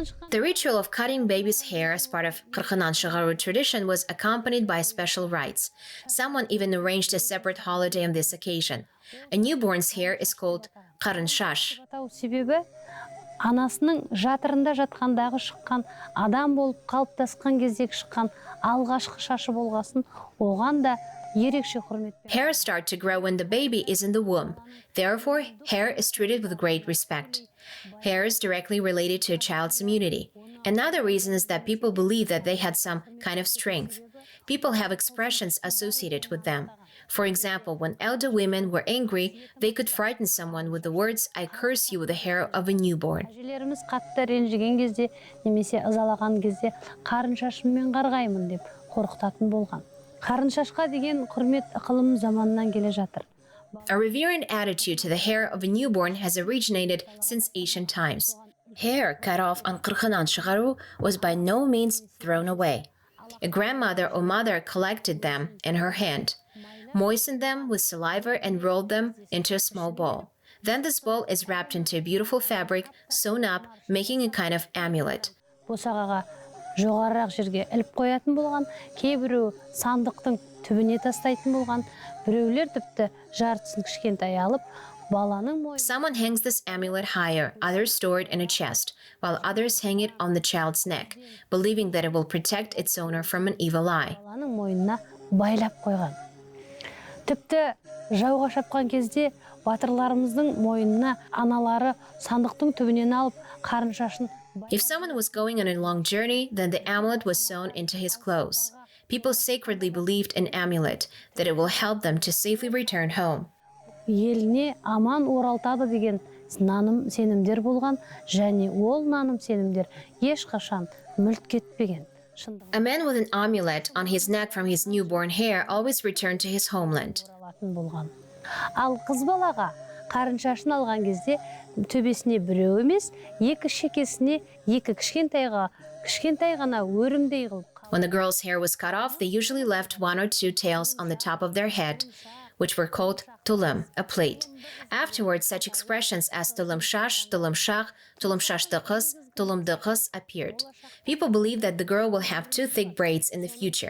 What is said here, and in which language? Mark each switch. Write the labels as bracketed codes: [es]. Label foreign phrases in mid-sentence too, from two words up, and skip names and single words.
[en] The ritual of cutting baby's hair as part of Qirghinan Shigaru tradition was accompanied by special rites. Someone even arranged a separate holiday on this occasion. A newborn's hair is called [kk] Қарын шаш. Себебі анасының жатырында жатқандағы шыққан адам болып қалыптасқан кездегі шыққан алғашқы шашы болғасын, оған да ерекше құрмет. [en] Hair start to grow when the baby is in the womb. Therefore, hair is treated with great respect. Hair is directly related to a child's immunity. Another reason is that people believe that they had some kind of strength. People have expressions associated with them. For example, when elder women were angry, they could frighten someone with the words, "I curse you with the hair of a newborn." [kk] Әжелеріміз қатты ренжіген кезде, немесе ызалаған кезде, қарын шашыммен қарғаймын деп қорқытатын болған. Қарын шашқа деген құрмет ықылым заманнан келе жатыр. [en] A reverent attitude to the hair of a newborn has originated since ancient times. Hair cut off on Qirghinan Shigaru was by no means thrown away. A grandmother or mother collected them in her hand, moistened them with saliva and rolled them into a small ball. Then this ball is wrapped into a beautiful fabric, sewn up, making a kind of amulet. [kk] Босағаға жоғарырақ жерге іліп қоятын болған, кейбіреу сандықтың түбіне тастайтын болған, біреулер тіпті жартысын кішкентай алып, баланың мойнына. [en] Someone hangs this amulet higher, others store it in a chest, while others hang it on the child's neck, believing that it will protect its owner from an evil eye. [kk] Баланың мойнына байлап қойған. Тіпті жауға шапқан кезде батырларымыздың мойнына аналары сандықтың түбінен алып қарын шашын. [en] If someone was going on a long journey, then the amulet was sewn into his clothes. People sacredly believed in amulet, that it will help them to safely return home. [kk] Еліне аман оралтады деген наным сенімдер болған, және ол наным сенімдер ешқашан мүлт кетпеген. [en] A man with an amulet on his neck from his newborn hair always returned to his homeland. [kk] Ал қыз балаға қарын шашын алған кезде төбесіне біреу емес, екі шекесіне екі кішкентай ғана өрімдей қылып. [en] When the girl's hair was cut off, they usually left one or two tails on the top of their head, which were called tulum, a plate. Afterwards, such expressions as tulum shash, tulum shach, tulum shashdiqis, tulumdiqis appeared. People believed that the girl will have two thick braids in the future.